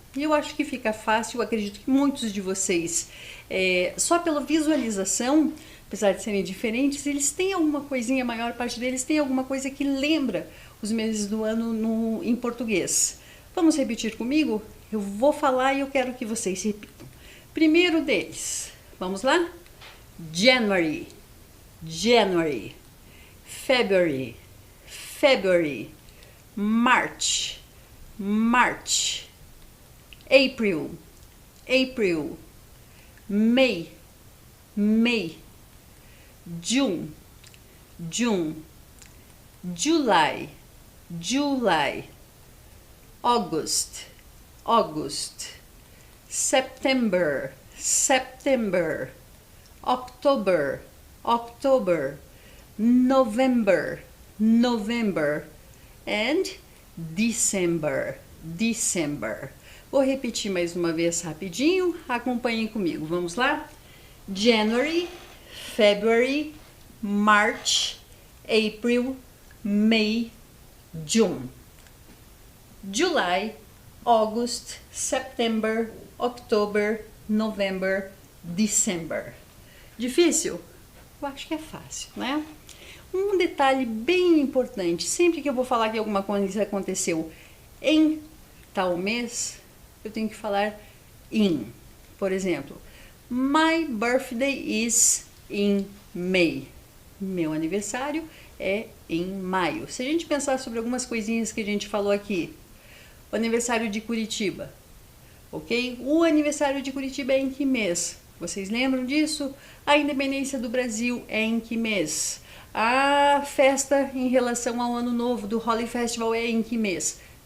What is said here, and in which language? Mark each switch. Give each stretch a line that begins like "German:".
Portuguese: E eu acho que fica fácil, eu acredito que muitos de vocês, só pela visualização, apesar de serem diferentes, eles têm alguma coisinha, a maior parte deles tem alguma coisa que lembra os meses do ano em português. Vamos repetir comigo? Eu vou falar e eu quero que vocês repitam. Primeiro deles, vamos lá?
English: January, January, February, February, March, March, April, April, May, May, June, June, July, July, August, August, September, September, October, October, November, November, and December, December.
Portuguese: Vou repetir mais uma vez rapidinho, acompanhem comigo, vamos lá?
English: January, February, March, April, May, June. July, August, September, October, November, December.
Portuguese: Difícil? Eu acho que é fácil, né? Um detalhe bem importante, sempre que eu vou falar que alguma coisa aconteceu em tal mês, eu tenho que falar in. Por exemplo,
English: my birthday is in May.
Portuguese: Meu aniversário é em maio. Se a gente pensar sobre algumas coisinhas que a gente falou aqui, o aniversário de Curitiba, ok? O aniversário de Curitiba é em que mês? Vocês lembram disso? A independência do Brasil é em que mês? A festa em relação ao Ano Novo do Holi Festival é em que mês?